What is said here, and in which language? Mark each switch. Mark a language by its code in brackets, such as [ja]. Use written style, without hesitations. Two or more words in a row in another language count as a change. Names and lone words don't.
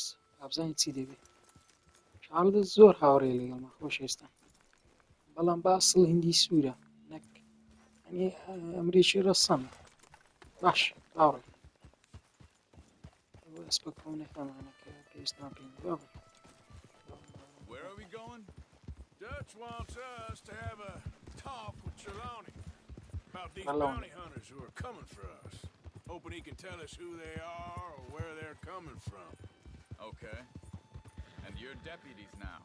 [ckb] ئابزانی چی دەبێت چارلز زۆر هاوڕێ لەگەڵمە خۆشەویستان بەڵام باسڵ هندی سوورە نەک ئەمریکی ڕەسەمە باش باوڕێ ئەسپە کۆنەکەمانەکە پێویستمان پێین بابڕێ [en] Where are we going? Dutch wants us to have a talk with Trelawney about these Trelawney. bounty hunters who are coming for us. Hoping he can tell us who they are or where they're coming from. Okay. And you're deputies now.